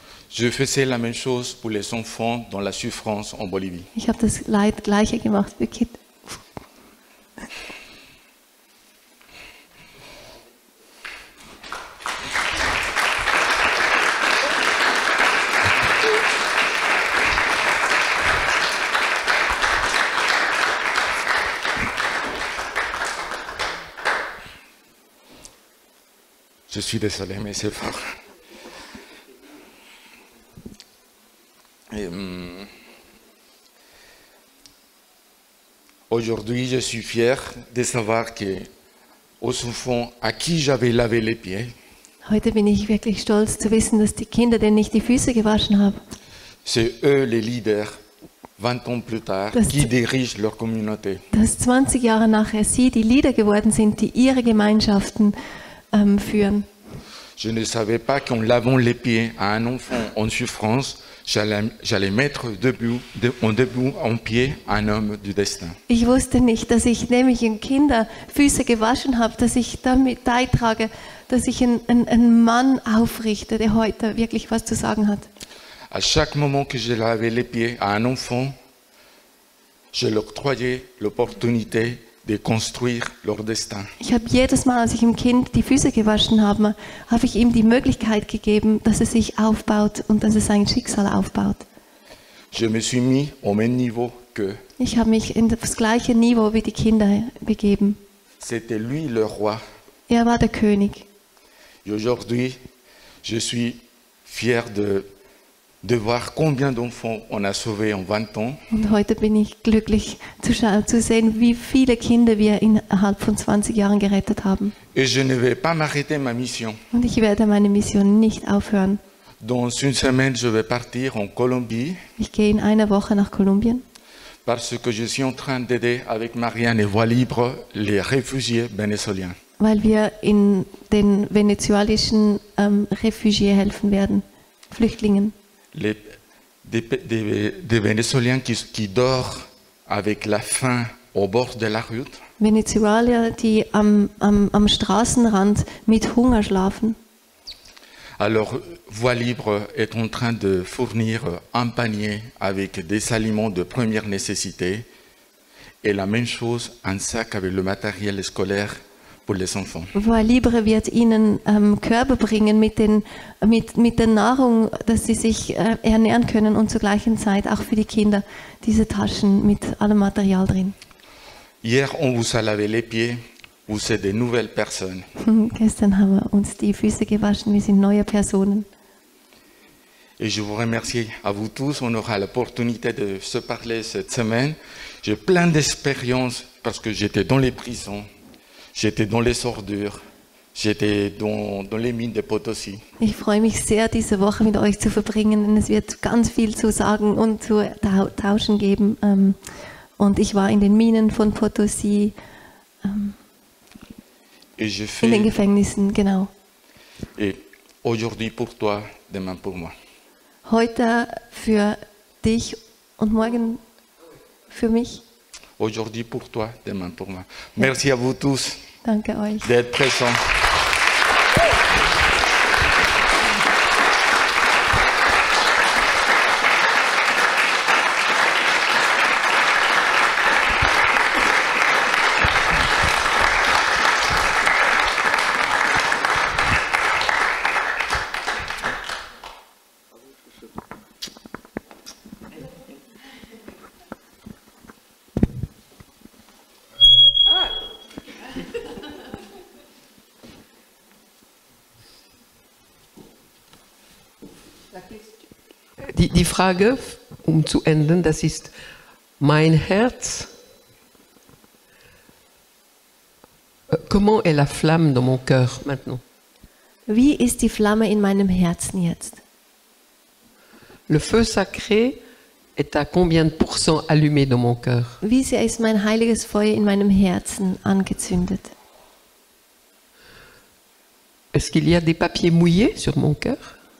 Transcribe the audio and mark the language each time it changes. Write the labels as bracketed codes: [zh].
[fr] Je faisais la même chose pour les enfants dans la souffrance en Bolivie. [de] Ich habe das Gleiche gemacht für Kinder. [fr] Je suis désolé, mais c'est fort. Aujourd'hui, je suis fier de savoir que aux enfants à qui j'avais lavé les pieds, [de] Heute bin ich wirklich stolz zu wissen, dass die Kinder, denen ich die Füße gewaschen habe, [fr] c'est eux les leaders, 20 ans plus tard, qui dirigent leur communauté. [de] dass 20 Jahre nachher sie die Leader geworden sind, die ihre Gemeinschaften führen. [fr] Je ne savais pas qu'en lavant les pieds à un enfant en souffrance, j'allais mettre debout en pied un homme du destin. [de] Ich wusste nicht, dass ich nämlich in Kinder Füße gewaschen habe, dass ich damit beitrage, dass ich einen Mann aufrichte, der heute wirklich was zu sagen hat. [fr] À chaque moment que je lavais les pieds à un enfant, je leur octroyais l'opportunité de construire leur destin. [de] Ich habe jedes Mal, als ich dem Kind die Füße gewaschen habe, habe ich ihm die Möglichkeit gegeben, dass er sich aufbaut und dass er sein Schicksal aufbaut. [fr] Je me suis mis au même niveau qu'eux. [de] Ich habe mich in das gleiche Niveau wie die Kinder begeben. [fr] C'était lui le roi. [de] Er war der König. [fr] Et aujourd'hui, je suis fier de voir combien d'enfants on a sauvés en 20 ans. [de] Und heute bin ich glücklich zu sehen, wie viele Kinder wir innerhalb von 20 Jahren gerettet haben. [fr] Et je ne vais pas m'arrêter ma mission. [de] Und ich werde meine Mission nicht aufhören. [fr] Dans une semaine, je vais partir en Colombie. [de] Ich gehe in einer Woche nach Kolumbien. [fr] Parce que je suis en train d'aider avec Marianne et Voix Libre les réfugiés vénézuéliens. [de] Weil wir in den venezuelischen Refugiés helfen werden, Flüchtlingen. [fr] Des Vénézuéliens qui dorment avec la faim au bord de la route. [de] Venezuela, die am Straßenrand mit Hunger schlafen. [fr] Alors, Voix Libre est en train de fournir un panier avec des aliments de première nécessité et la même chose, un sac avec le matériel scolaire pour les enfants. [de] Voix Libre wird ihnen Körbe bringen mit der Nahrung, dass sie sich ernähren können und zur gleichen Zeit auch für die Kinder diese Taschen mit allem Material drin. [fr] Hier, on vous a lavé les pieds. Vous êtes de nouvelles personnes. [de] Gestern haben wir uns die Füße gewaschen, wir sind neue Personen. [fr] Et je vous remercie à vous tous. On aura l'opportunité de se parler cette semaine. J'ai plein d'expériences parce que j'étais dans les prisons, j'étais dans les ordures, j'étais dans les mines de Potosí. [de] Ich freue mich sehr, diese Woche mit euch zu verbringen, denn es wird ganz viel zu sagen und zu tauschen geben. Und ich war in den Minen von Potosí. In den Gefängnissen, genau. [fr] Et aujourd'hui pour toi, demain pour moi. [de] Heute für dich und morgen für mich. [fr] Aujourd'hui pour toi, demain pour moi. Merci à vous tous. [de] Danke euch. [fr] D'être présents. [de] Die Frage, zu enden, das ist mein Herz. [fr] Comment est la flamme dans mon cœur maintenant? [de] Wie ist die Flamme in meinem Herzen jetzt? [fr] Le feu sacré est à combien de pourcents allumé dans mon cœur? [de] Wie sehr ist mein heiliges Feuer in meinem Herzen angezündet? [fr] Est-ce qu'il y a des papiers mouillés sur mon cœur?